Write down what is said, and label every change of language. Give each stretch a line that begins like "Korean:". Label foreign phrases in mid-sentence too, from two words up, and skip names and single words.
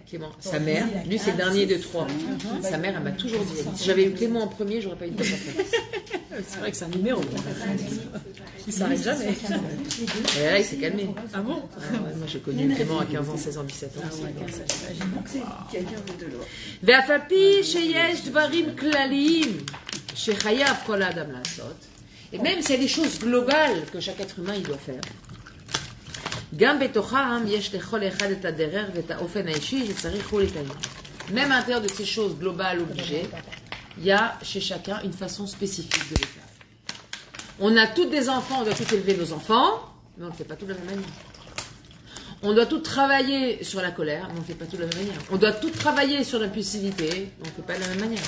French: Clément, sa mère, lui c'est le dernier de 3. Sa mère, elle m'a toujours dit, si j'avais eu Clément en premier, j'aurais pas eu de gosse après. C'est vrai que c'est un numéro. Il s'arrête jamais. Et là, il s'est calmé. Ah bon? Moi, j'ai connu Clément à 15 ans, 16 ans, 17 ans. Quelqu'un de l'autre.
Hebrew: ואף על פי שיש דברים כלליים שחייב כל האדם לעשות,
French: et même s'il y a des choses globales que chaque être humain il doit faire,
Hebrew: גם בתוכם יש לכל אחד את הדרך ואת האופן האישי שצריך הוא לקיים.
French: Même à l'intérieur de ces choses globales obligées, il y a chez chacun une façon spécifique de les faire. On a toutes des enfants, on doit tous élever nos enfants, mais on ne le fait pas tout de la même manière. On doit tout travailler sur la colère, mais on ne fait pas tout de la même manière. On doit tout travailler sur l'impulsivité, mais on ne fait pas de la même manière.